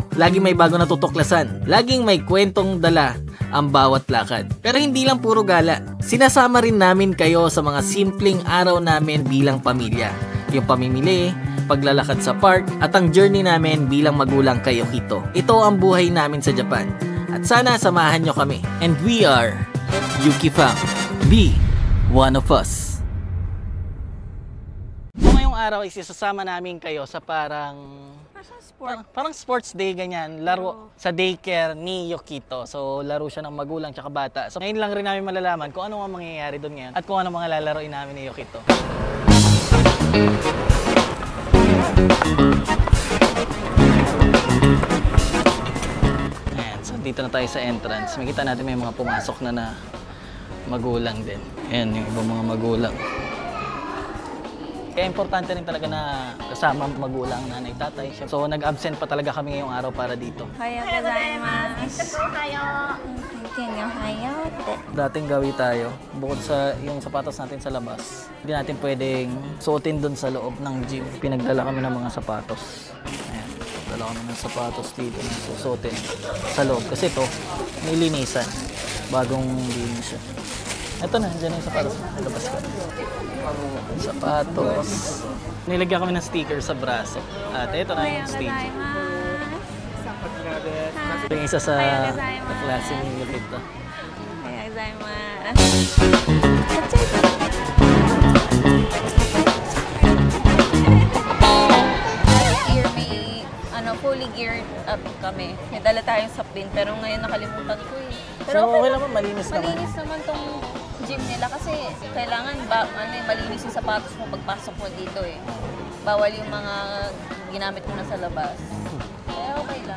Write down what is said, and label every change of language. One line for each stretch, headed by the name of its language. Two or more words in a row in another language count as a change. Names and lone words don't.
Filipino: Laging may bago na tutuklasan. Laging may kwentong dala ang bawat lakad. Pero hindi lang puro gala. Sinasama rin namin kayo sa mga simpleng araw namin bilang pamilya. Yung pamimili, paglalakad sa park, at ang journey namin bilang magulang kay Yukito. Ito ang buhay namin sa Japan. At sana samahan nyo kami.
English: And we are Yuki Fam. Be one of us.
Filipino: So ngayong araw isasama namin kayo sa parang
English: sports day
Filipino: ganyan, laro sa daycare ni Yukito. So laro siya ng magulang tsaka bata. So ngayon lang rin namin malalaman kung ano ang mangyayari doon ngayon at kung ano mga lalaroin namin ni Yukito. Ayan, so dito na tayo sa entrance. Makita natin may mga pumasok na magulang din. Ayan, yung ibang mga magulang. Kaya importante rin talaga na kasama magulang, nanay, tatay. So nag-absent pa talaga kami ngayong araw para dito.
Japanese: おはようございます.
Filipino: Dating gawi tayo, bukod sa yung sapatos natin sa labas, hindi natin pwedeng suotin dun sa loob ng gym. Pinagdala kami ng mga sapatos. Ayan, dala kami ng sapatos dito na susuotin sa loob. Kasi ito, nilinisan. Bagong linis siya. Ito na, dyan na yung sapatos. Nalabas ko. Sapatos. Nilagyan kami ng sticker sa braso. At ito na yung sticker. Yung isa sa klase ni Yukito.
Japanese: おはようございます.
English: Fully geared up kami.
Filipino: May dala tayong sapin, pero ngayon nakalimutan ko eh. Pero so, okay naman, malinis naman. Malinis naman tong gym nila kasi kailangan malinis yung sapatos mo pagpasok mo dito eh. Bawal yung mga ginamit mo na sa labas. Kaya okay lang.